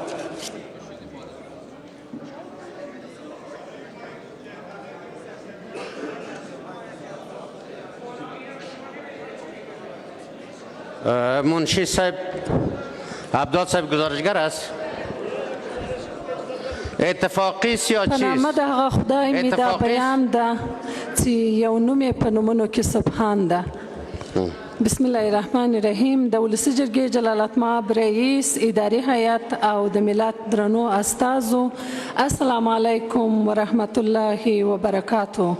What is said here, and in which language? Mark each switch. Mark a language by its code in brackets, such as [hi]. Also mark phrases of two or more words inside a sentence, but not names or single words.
[fa] منشی صاحب، عبدالله صاحب گزارشگر است. اتفاقی یا چیست؟ [ps] په نامه د هغه خدای مې دا بیان ده چې یو نوم یې په نومونو کې سبحان ده. [ar] بسم الله الرحمن الرحیم. [ps] د ولسي جرګې جلالت مآب رئیس، اداري هیئت او د ملت درنو استازو، [ar] السلام علیکم ورحمت الله وبرکاتو.